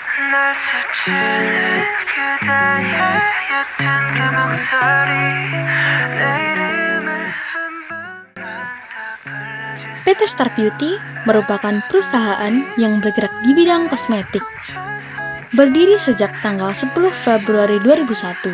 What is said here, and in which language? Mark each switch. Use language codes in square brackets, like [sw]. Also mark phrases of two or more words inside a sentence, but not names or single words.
[ko] 날 스치는 그대의 옅은 그 목소리 내 이름을 한 번만 더 불러주세요. [id] PT Star Beauty merupakan perusahaan yang bergerak di bidang kosmetik. Berdiri sejak tanggal 10 Februari 2001.